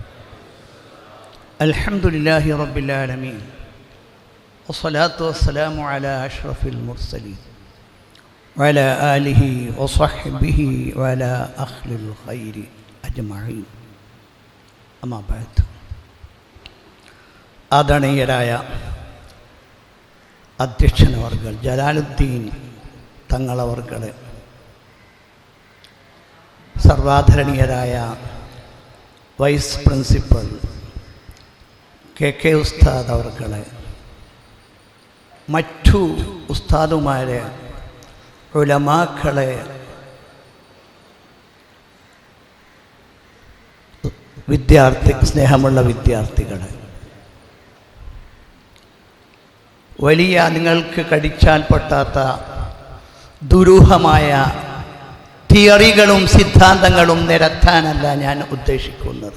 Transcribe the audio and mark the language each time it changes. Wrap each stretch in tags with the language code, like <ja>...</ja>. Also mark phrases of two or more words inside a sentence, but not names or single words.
<ar>الحمد لله رب العالمين والصلاة والسلام على أشرف المرسلين وعلى آله وصحبه وعلى أهل الخير أجمعين. أما بعد.</ar> <ml>ആദരണീയരായ അധ്യക്ഷനവർകൾ ജലാലുദ്ദീൻ തങ്ങളവർകളെ, സർവാധരണീയരായ</ml> <en>vice principal</en> <ml>കെ ഉസ്താദ് അവർകളെ, മറ്റു ഉസ്താദുമാരെ, ഉലമാക്കളെ, സ്നേഹമുള്ള വിദ്യാർത്ഥികളെ, വലിയ നിങ്ങൾക്ക് കടിച്ചാൽ പൊട്ടാത്ത ദുരൂഹമായ തിയറികളും സിദ്ധാന്തങ്ങളും നിരത്താനല്ല ഞാൻ ഉദ്ദേശിക്കുന്നത്.</ml>